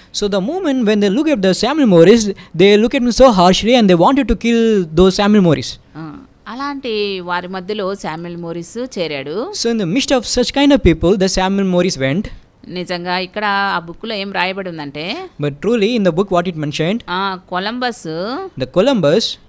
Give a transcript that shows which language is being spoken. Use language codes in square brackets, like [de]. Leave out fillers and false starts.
[en] So the moment when they look at the Samuel Morris, they look at him so harshly and they wanted to kill those Samuel Morris. [te] అలాంటి వారి మధ్యలో Samuel Morris చేరాడు. [en] So in the midst of such kind of people, the Samuel Morris went. [te] నిజంగా ఇక్కడ ఆ బుక్లో ఏం రాయబడి ఉందంటే, [en] But truly in the book what it mentioned, Columbus